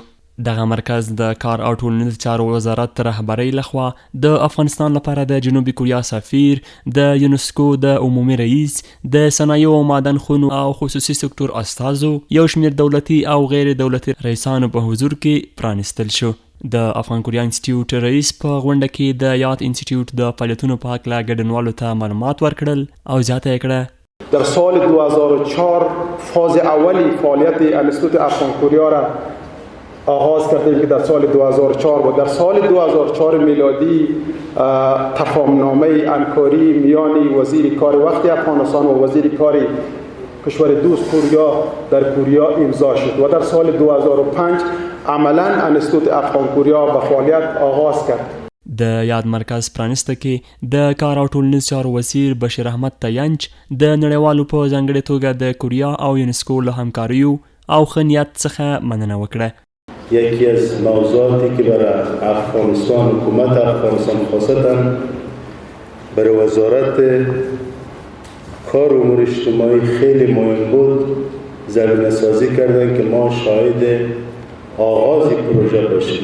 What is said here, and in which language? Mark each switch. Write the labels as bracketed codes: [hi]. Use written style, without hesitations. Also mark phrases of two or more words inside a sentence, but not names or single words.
[ps] دغه مرکز د کار او ټولنیز چارو وزارت رهبرۍ لخوا د افغانستان لپاره د جنوبي کوریا سفیر، د یونسکو د عمومي رئیس، د صنایعو او معدن خونو او خصوصي سکتور استازو، یو شمېر دولتي او غیر دولتي رئیسانو په حضور کې پرانستل شو. د افغان کوریا انستيتيوت رئیس په غونډه کې د یاد انستيتيوت د فعالیتونو په هکله ګډونوالو ته معلومات ورکړل او زیاته یې کړه [fa] در سال 2004 فاز اولی فعالیت انستیتوت افغان کوریا را آغاز کردیم که در سال 2004 بود. در سال 2004 میلادی تفاهمنامه همکاری میان وزیر کار وقت افغانستان و وزیر کار کشور دوست کوریا در کوریا امضا شد و در سال 2005 عملا انستیتوت افغان کوریا به فعالیت آغاز کرد. [ps] د یاد مرکز پرانسته کې د کار او ټولنیز چارو وزیر بشیر احمد تینچ د نړیوالو په ځانګړې توګه د کوریا او یونسکو له همکاریو او ښه نیت څخه مننه وکړه. [fa] یکی از موضوعاتی که برای افغانستان، حکومت افغانستان خاصتا برای وزارت کار و امور اجتماعی خیلی مهم بود، زمینه سازی کردن که ما شاهد آغاز پروژه باشیم.